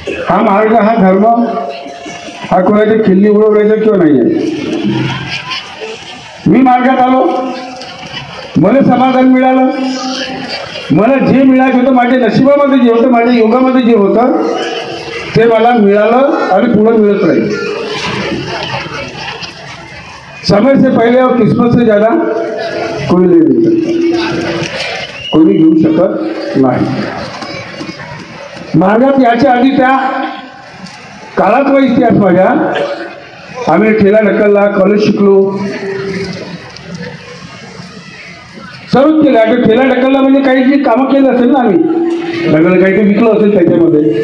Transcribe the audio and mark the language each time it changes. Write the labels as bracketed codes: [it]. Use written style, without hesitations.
[mr] हा मार्ग हा धर्म हा कोणाची खिल्ली उडवण्याचा किंवा नाही आहे. मी मार्गात आलो, मला समाधान मिळालं. मला जे मिळायचं होतं माझ्या नशिबामध्ये जे होतं, माझ्या योगामध्ये जे होतं ते मला मिळालं आणि पुढे मिळत राहील. [hi] समय से पहले और किस्मत से ज़्यादा कोई नहीं मिल सकता, [mr] कोणी घेऊ शकत नाही. मार्गात याच्या आधी त्या काळातला इतिहास माझ्या, आम्ही ठेला ढकलला, कॉलेज शिकलो, सर्वच केलं. आता ठेला ढकलला म्हणजे काही जी कामं केली असेल ना आम्ही, ढकल काही विकलं असेल त्याच्यामध्ये.